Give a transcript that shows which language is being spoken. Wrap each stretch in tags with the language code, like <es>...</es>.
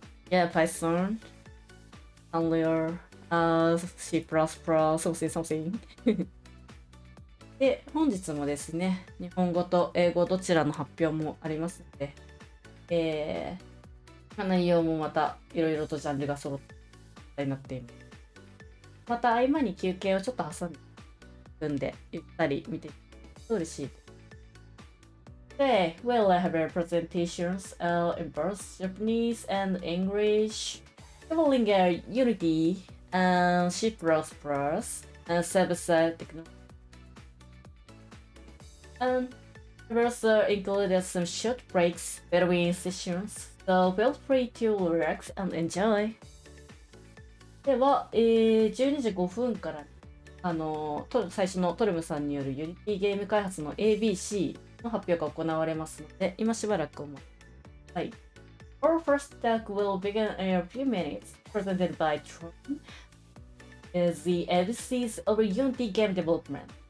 <ja>Python, Unreal, C++, something で、本日もですね、日本語と英語どちらの発表もありますので、内容もまたいろいろとジャンルが揃ってなっています。また合間に休憩をちょっと挟んでゆったり見ていくと嬉しい。</ja> <en>Today, we'll have presentations in both Japanese and English, covering Unity and C++ and server-side technology. We also included some short breaks between sessions, so feel free to relax and enjoy.</en> <ja>では、12時5分から最初のトルムさんによるユニティゲーム開発の ABC の発表が行われますので、今しばらくお待ちください。</ja> <en>Our first talk will begin in a few minutes, presented by Tron, is the ABCs of Unity game development.</en>